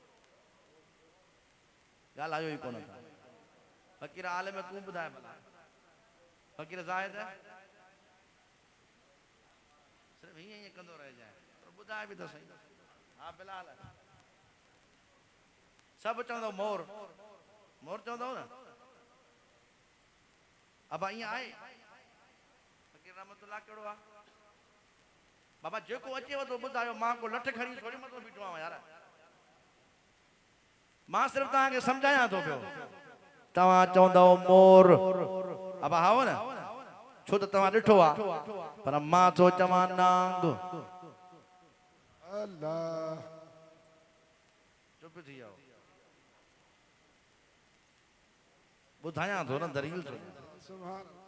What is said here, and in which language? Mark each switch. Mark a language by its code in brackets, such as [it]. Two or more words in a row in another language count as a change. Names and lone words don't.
[sd] ॻाल्हायो ई कोन था फ़कीर आलिम तूं ॿुधाए भला फ़कीर ज़ाहिद सिर्फ़ु हीअं हीअं कंदो रहिजांइ पर ॿुधाए बि त सही हा बिलाल सभु चवंदव मोर मोर चवंदव न अब ईअं आहे फ़कीर रहमतुल्लाह कहिड़ो आहे बाबा जेको अचेव थो ॿुधायो मां को लठ खणी थोरी मथो बीठो आहियां यार मां सिर्फ़ु तव्हांखे सम्झायां थो पियो तव्हां चवंदव मोर अब हाओ न छो त तव्हां ॾिठो आहे पर मां थो चवां नांग अल्लाह चुप थी जाओ ॿुधायां थो न दलील थो सुभान